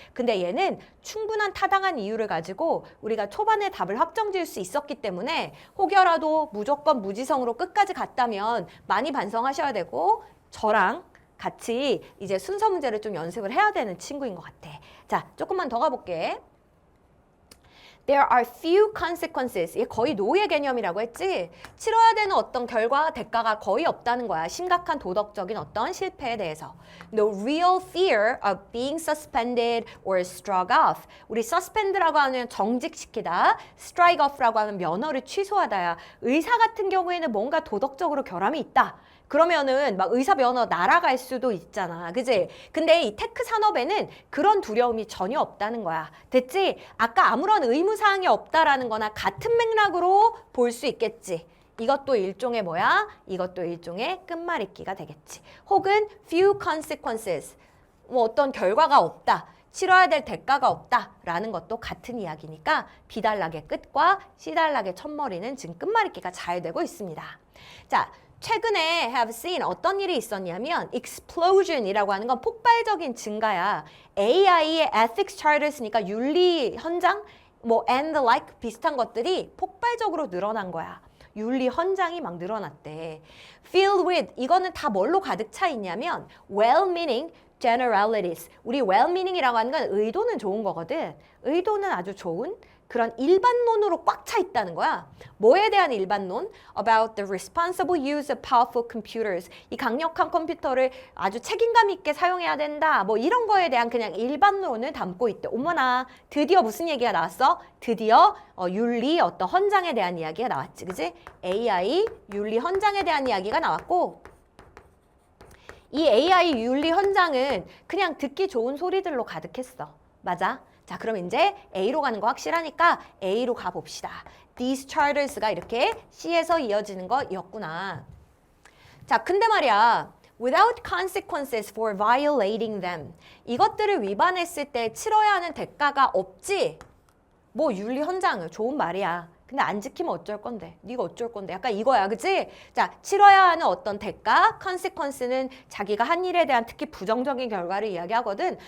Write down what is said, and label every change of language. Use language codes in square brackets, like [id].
[ko] 근데 얘는 충분한 타당한 이유를 가지고 우리가 초반에 답을 확정지을 수 있었기 때문에 혹여라도 무조건 무지성으로 끝까지 갔다면 많이 반성하셔야 되고 저랑 같이 이제 순서 문제를 좀 연습을 해야 되는 친구인 것 같아. 자, 조금만 더 가볼게. [en] There are few consequences. [ko] 이게 거의 노예 개념이라고 했지? 치러야 되는 어떤 결과, 대가가 거의 없다는 거야. 심각한 도덕적인 어떤 실패에 대해서. [en] No real fear of being suspended or struck off. [ko] 우리 suspend라고 하면 정직시키다, strike off라고 하면 면허를 취소하다야. 의사 같은 경우에는 뭔가 도덕적으로 결함이 있다. 그러면은 막 의사 면허 날아갈 수도 있잖아. 그지? 근데 이 테크 산업에는 그런 두려움이 전혀 없다는 거야. 됐지? 아까 아무런 의무사항이 없다라는 거나 같은 맥락으로 볼 수 있겠지. 이것도 일종의 뭐야? 이것도 일종의 끝말잇기가 되겠지. 혹은 [en] few consequences. [ko] 뭐 어떤 결과가 없다. 치러야 될 대가가 없다라는 것도 같은 이야기니까 B단락의 끝과 C단락의 첫머리는 지금 끝말잇기가 잘 되고 있습니다. 자, 최근에 [en] have seen [ko] 어떤 일이 있었냐면 explosion이라고 하는 건 폭발적인 증가야. AI의 ethics charters니까 윤리 현장, 뭐 [en] and the like [ko] 비슷한 것들이 폭발적으로 늘어난 거야. 윤리 헌장이 막 늘어났대. [en] Filled with [ko] 이거는 다 뭘로 가득 차 있냐면 [en] well-meaning generalities. [ko] 우리 well-meaning이라고 하는 건 의도는 좋은 거거든. 의도는 아주 좋은 그런 일반론으로 꽉 차 있다는 거야. 뭐에 대한 일반론? [en] About the responsible use of powerful computers. [ko] 이 강력한 컴퓨터를 아주 책임감 있게 사용해야 된다. 뭐 이런 거에 대한 그냥 일반론을 담고 있대. 어머나, 드디어 무슨 얘기가 나왔어? 드디어 윤리 어떤 헌장에 대한 이야기가 나왔지. 그지? AI 윤리 헌장에 대한 이야기가 나왔고 이 AI 윤리 헌장은 그냥 듣기 좋은 소리들로 가득했어. 맞아? 자, 그럼 이제 A로 가는 거 확실하니까 A로 가봅시다. [en] These charters [ko] 가 이렇게 C에서 이어지는 거였구나. 자, 근데 말이야. [en] Without consequences for violating them. [ko] 이것들을 위반했을 때 치러야 하는 대가가 없지? 뭐 윤리 헌장은 좋은 말이야. 근데 안 지키면 어쩔 건데? 네가 어쩔 건데? 약간 이거야, 그치? 자, 치러야 하는 어떤 대가, consequence는 자기가 한 일에 대한 특히 부정적인 결과를 이야기하거든.